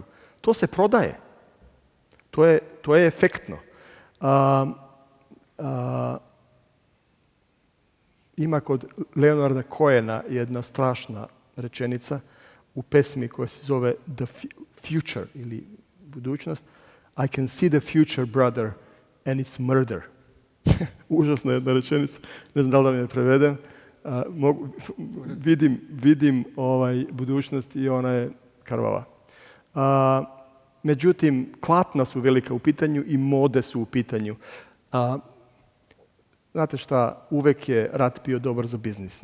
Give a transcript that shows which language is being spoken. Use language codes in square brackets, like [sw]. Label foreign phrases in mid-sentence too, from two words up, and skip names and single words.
[sr] To se prodaje. To je efektno. Ima kod Leonarda Cohena jedna strašna rečenica u pesmi koja se zove The Future ili budućnost. [en] I can see the future, brother, and it's murder. [sr] Užasna jedna rečenica. Ne znam da li da mi je prevedem. Vidim budućnost i ona je krvava. Međutim, klatna su velika u pitanju i mode su u pitanju. Znate šta, uvek je rat bio dobar za biznis.